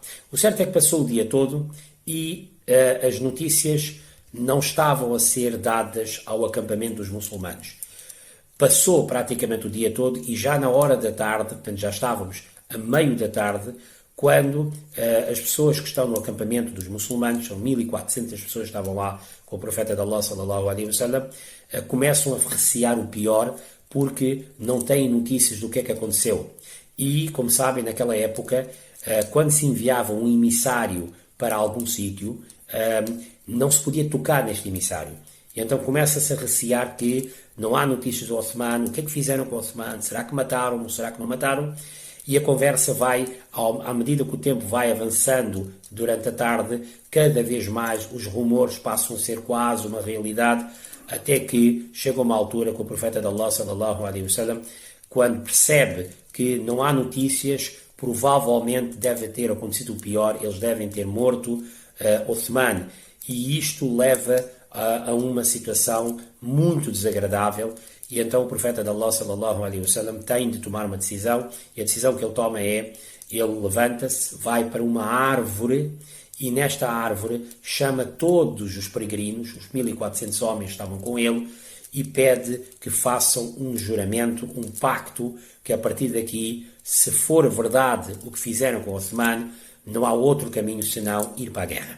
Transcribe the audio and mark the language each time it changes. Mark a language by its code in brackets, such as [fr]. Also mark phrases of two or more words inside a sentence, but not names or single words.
[pt] O certo é que passou o dia todo e as notícias não estavam a ser dadas ao acampamento dos muçulmanos. Passou praticamente o dia todo e já na hora da tarde, portanto já estávamos a meio da tarde, quando as pessoas que estão no acampamento dos muçulmanos, são 1400 pessoas que estavam lá com o profeta de Allah, [ar] صلى الله عليه وسلم, [pt] começam a recear o pior porque não têm notícias do que é que aconteceu. E, como sabem, naquela época, quando se enviava um emissário para algum sítio, não se podia tocar neste emissário. E então começa-se a recear que não há notícias do Uthman, o que é que fizeram com o Uthman, será que mataram ou será que não mataram? E a conversa vai, à medida que o tempo vai avançando durante a tarde, cada vez mais os rumores passam a ser quase uma realidade, até que chega uma altura que o profeta de Allah, [ar] صلى الله عليه وسلم, [pt] quando percebe que não há notícias, provavelmente deve ter acontecido o pior, eles devem ter morto Uthman. E isto leva a uma situação muito desagradável. E então o profeta de Allah, [ar] صلى الله عليه وسلم, [pt] tem de tomar uma decisão, e a decisão que ele toma é, ele levanta-se, vai para uma árvore, e nesta árvore chama todos os peregrinos, os 1400 homens que estavam com ele, e pede que façam um juramento, um pacto, que a partir daqui, se for verdade o que fizeram com Uthman, não há outro caminho senão ir para a guerra.